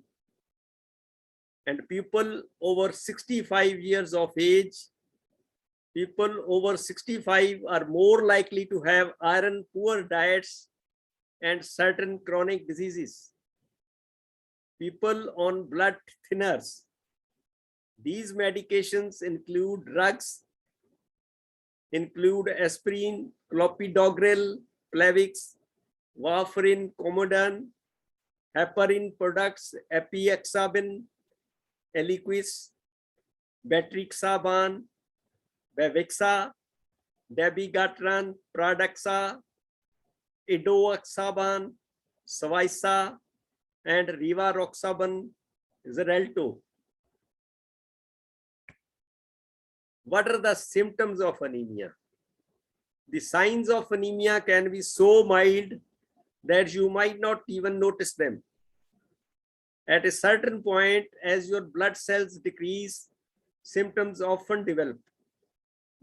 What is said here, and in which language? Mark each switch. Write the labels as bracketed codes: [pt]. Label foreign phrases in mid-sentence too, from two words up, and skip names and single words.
[en] And people over 65 years of age, people over 65 are more likely to have iron poor diets and certain chronic diseases. People on blood thinners. These medications include drugs, include aspirin, clopidogrel, Plavix, warfarin, Comodan, heparin products, epiexabin, Eliquis, Betrixaban, Bevixa, Dabigatran, Pradaxa, Idoxaban, Savisa, and Rivaroxaban Xarelto. What are the symptoms of anemia? The signs of anemia can be so mild that you might not even notice them. At a certain point, as your blood cells decrease, symptoms often develop.